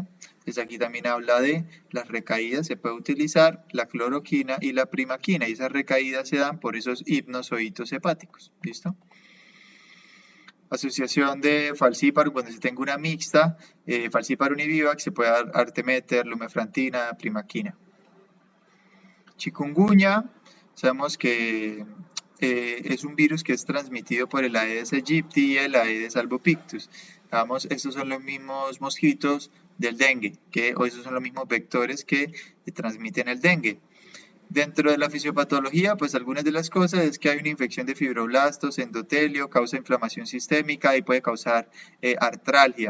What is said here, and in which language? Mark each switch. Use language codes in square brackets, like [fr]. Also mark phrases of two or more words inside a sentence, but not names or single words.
[es] Entonces aquí también habla de las recaídas, se puede utilizar la cloroquina y la primaquina, y esas recaídas se dan por esos hipnozoitos hepáticos, ¿listo? Asociación de falciparum, cuando se tenga una mixta, falciparum y vivax, se puede dar arteméter, lumefrantina, primaquina. Chikungunya, sabemos que es un virus que es transmitido por el Aedes aegypti y el Aedes albopictus. Vamos, estos son los mismos mosquitos del dengue, o esos son los mismos vectores que transmiten el dengue. Dentro de la fisiopatología, pues algunas de las cosas es que hay una infección de fibroblastos, endotelio, causa inflamación sistémica y puede causar artralgia.